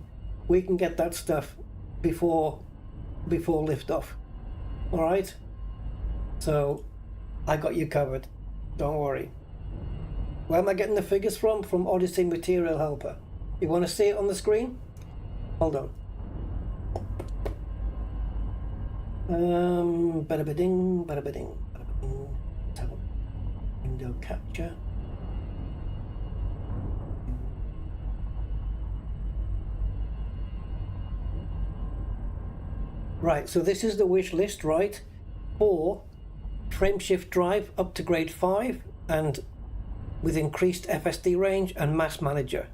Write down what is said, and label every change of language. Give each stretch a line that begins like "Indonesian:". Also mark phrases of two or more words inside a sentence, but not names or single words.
English: We can get that stuff before liftoff. All right? So I got you covered. Don't worry. Where am I getting the figures from? From Odyssey Material Helper. You want to see it on the screen? Hold on. Bada-ba-ding, bada-ba-ding, bada-ba-ding. Let's have a window capture. Right, so this is the wish list, right? For frameshift drive up to grade 5 and with increased FSD range and mass manager.